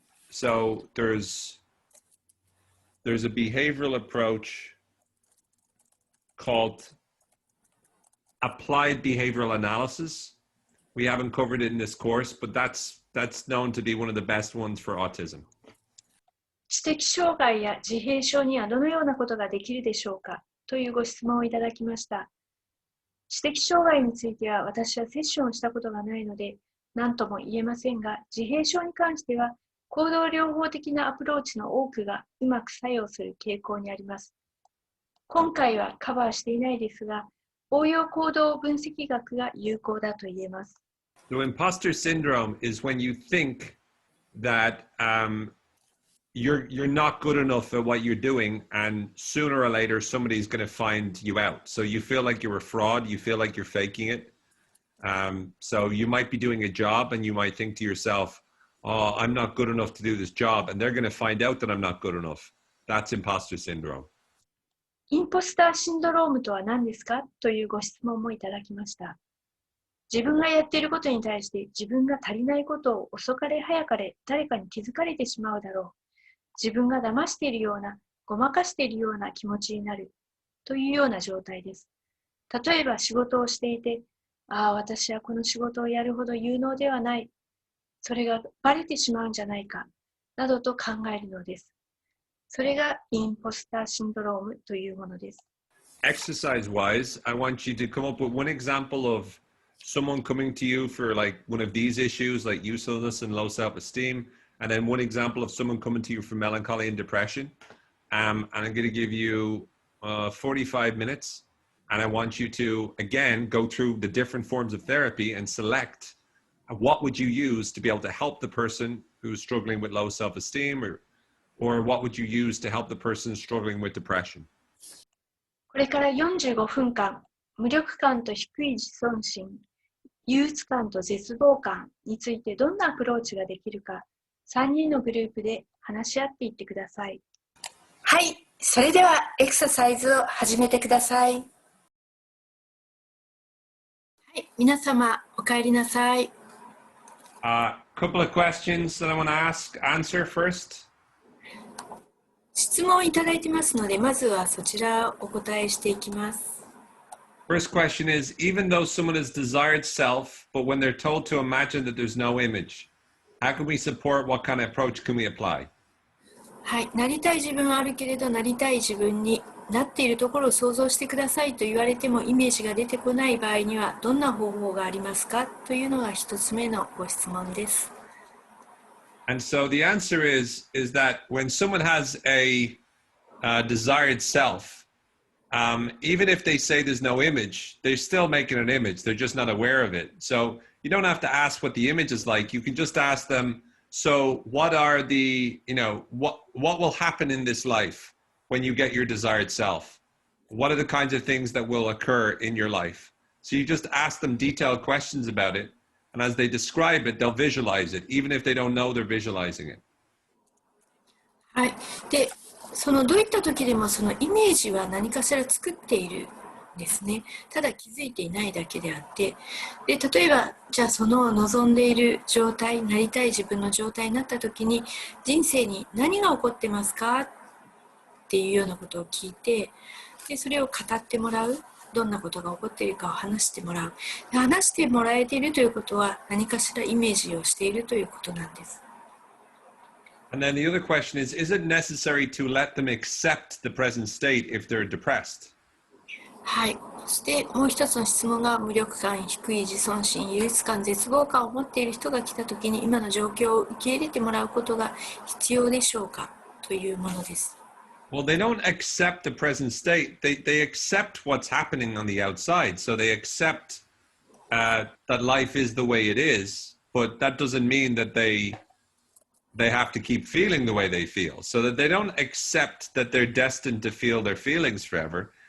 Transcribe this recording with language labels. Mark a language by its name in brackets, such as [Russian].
[English] So there's a behavioral approach called applied behavioral analysis. We haven't covered it in this course, but that's known to be one of the best ones for autism. [Japanese] 知的障害や自閉症にはどのようなことができるでしょうかというご質問をいただきました。知的障害については私はセッションをしたことがないので何とも言えませんが、自閉症に関しては行動療法的なアプローチの多くがうまく作用する傾向にあります。今回はカバーしていないですが、応用行動分析学が有効だと言えます。 [English] So imposter syndrome is when you think that you're not good enough at what you're doing, and sooner or later somebody's going to find you out. So you feel like you're a fraud. You feel like you're faking it. So you might be doing a job, and you might think to yourself, "Oh, I'm not good enough to do this job," and they're going to find out that I'm not good enough. That's imposter syndrome. [Japanese] インポスターシンドロームとは何ですかというご質問もいただきました。自分がやっていることに対して自分が足りないことを遅かれ早かれ誰かに気づかれてしまうだろう。自分が騙しているような、ごまかしているような気持ちになるというような状態です。例えば仕事をしていて、私はこの仕事をやるほど有能ではない。それがバレてしまうんじゃないか、などと考えるのです。それがインポスターシンドロームというものです。 [English] Exercise-wise, I want you to come up with one example of someone coming to you for like one of these issues, like uselessness and low self-esteem, and then one example of someone coming to you for melancholy and depression. And I'm going to give you 45 minutes, and I want you to, again, go through the different forms of therapy and select what would you use to be able to help the person who's struggling with low self-esteem, or what would you use to help the person struggling with depression? [Japanese] これから45分間、無力感と低い自尊心、憂鬱感と絶望感についてどんなアプローチができるか、3人のグループで話し合っていってください。はい、それではエクササイズを始めてください。はい、皆様お帰りなさい。 [English] Couple of questions that I want to answer first. [Japanese] 質問をいただいてますので、まずはそちらをお答えしていきます。 [English] First question is, even though someone has desired self, but when they're told to imagine that there's no image, how can we support? What kind of approach can we apply? [Japanese] はい、なりたい自分はあるけれど、なりたい自分になっているところを想像してくださいと言われてもイメージが出てこない場合にはどんな方法がありますかというのが一つ目のご質問です。 [English] And so the answer is that when someone has a desired self, even if they say there's no image, they're still making an image. They're just not aware of it. So you don't have to ask what the image is like. You can just ask them, so what are the, what will happen in this life when you get your desired self? What are the kinds of things that will occur in your life? So you just ask them detailed questions about it. And as they describe it, they'll visualize it, even if they don't know they're visualizing it. [Japanese] はい。で、どういった時でもそのイメージは何かしら作っているですね。ただ気づいていないだけであって、で例えばじゃあその望んでいる状態、なりたい自分の状態になった時に、人生に何が起こってますかっていうようなことを聞いて、でそれを語ってもらう。どんなことが起こっているかを話してもらう。で話してもらえているということは、何かしらイメージをしているということなんです。 [English] And then the other question is it necessary to let them accept the present state if they're depressed? [Japanese] はい。そしてもう一つの質問が、無力感、低い自尊心、憂鬱感、絶望感を持っている人が来たときに、今の状況を受け入れてもらうことが必要でしょうかというものです。 [English] Well, they don't accept the present state. They accept what's happening on the outside. So they accept that life is the way it is, but that doesn't mean that they have to keep feeling the way they feel. So that they don't accept that they're destined to feel their feelings forever.